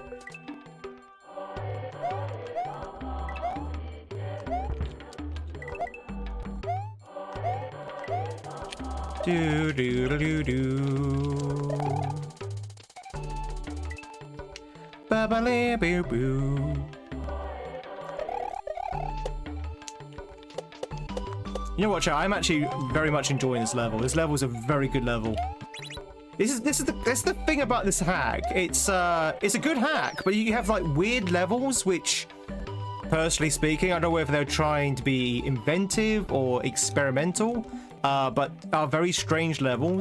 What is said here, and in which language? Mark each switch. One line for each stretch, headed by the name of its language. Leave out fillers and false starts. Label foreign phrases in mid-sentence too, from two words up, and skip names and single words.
English: Do do do do do. Ba ba la boo boo. You know what, chat? I'm actually very much enjoying this level. This level is a very good level. That's the thing about this hack. It's a good hack, but you have like weird levels, which, personally speaking, I don't know whether they're trying to be inventive or experimental, but are very strange levels.